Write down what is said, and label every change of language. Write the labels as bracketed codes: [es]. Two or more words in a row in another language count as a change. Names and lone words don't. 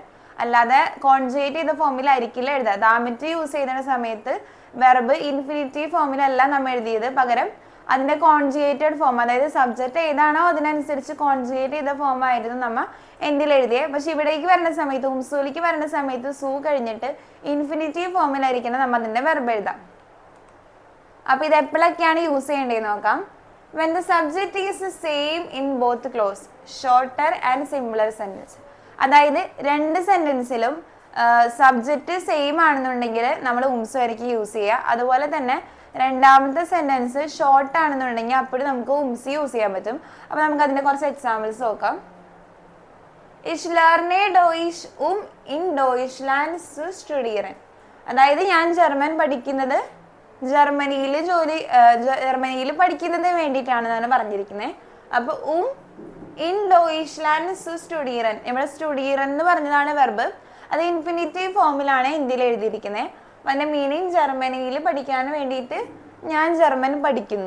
[ml] അല്ലാതെ കോൺജുഗേറ്റ് ചെയ്ത ഫോമിലായിരിക്കില്ല എഴുതുക. ദാമിറ്റ് യൂസ് ചെയ്യുന്ന സമയത്ത് [en] verb infinitive [ml] ഫോമിലല്ല നമ്മൾ എഴുതിയത്, പകരം അതിന്റെ [en] conjugated form, [ml] അതായത് സബ്ജക്റ്റ് ഏതാണോ അതിനനുസരിച്ച് കോൺജുഗേറ്റ് ചെയ്ത ഫോം ആയിരുന്നു നമ്മൾ എൻഡിൽ എഴുതിയത്. പക്ഷെ ഇവിടേക്ക് വരുന്ന സമയത്ത്, ഉംസൂലിക്ക് വരുന്ന സമയത്ത് സൂ കഴിഞ്ഞിട്ട് ഇൻഫിനിറ്റീവ് ഫോമിലായിരിക്കണം നമ്മൾ അതിന്റെ വെർബ് എഴുതാം. അപ്പൊ ഇത് എപ്പോഴൊക്കെയാണ് യൂസ് ചെയ്യേണ്ടതെന്ന് നോക്കാം. [en] when the subject is the same in both clause, shorter and simpler sentence. [ml] അതായത് രണ്ട് സെന്റൻസിലും [en] subject same [ml] ആണെന്നുണ്ടെങ്കിൽ നമ്മൾ ഉംസു ആയിരിക്കും യൂസ് ചെയ്യുക. അതുപോലെ തന്നെ രണ്ടാമത്തെ [en] sentence short [ml] ആണെന്നുണ്ടെങ്കിൽ അപ്പോഴും നമുക്ക് ഉംസി യൂസ് ചെയ്യാൻ പറ്റും. അപ്പൊ നമുക്ക് അതിന്റെ കുറച്ച് എക്സാമ്പിൾസ് നോക്കാം. [de] Ich lerne Deutsch in Deutschland zu studieren. [ml] അതായത് ഞാൻ ജർമ്മൻ പഠിക്കുന്നത് ജർമ്മനിയിൽ പഠിക്കുന്നതിന് വേണ്ടിയിട്ടാണെന്നാണ് പറഞ്ഞിരിക്കുന്നത്. അപ്പൊ [de] in Deutschland zu studieren, [ml] ഇവിടെ സ്റ്റുഡിയറൻ എന്ന് പറഞ്ഞതാണ് വെർബ്. അത് ഇൻഫിനിറ്റീവ് ഫോമിലാണ് ഇന്ത്യയിൽ എഴുതിയിരിക്കുന്നത്. അപ്പൊ അതിന്റെ മീനിങ് ജർമ്മനിയിൽ പഠിക്കാൻ വേണ്ടിയിട്ട് ഞാൻ ജർമ്മൻ പഠിക്കുന്നു.